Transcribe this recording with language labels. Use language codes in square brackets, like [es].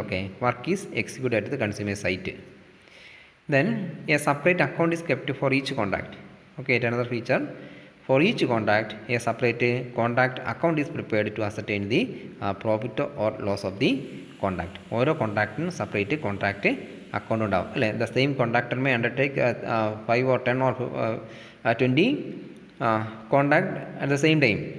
[en] Okay, work is execute at the consumer site. Then a separate account is kept for each contract. Okay, it another feature. For each contract, a separate contract account is prepared to ascertain the profit or loss of the contract. [ml] ഓരോ കോൺട്രാക്റ്റിനും separate contract account ഉണ്ടാവും അല്ലേ. [en] The same contractor may undertake 5 or 10 or 20 contract at the same time.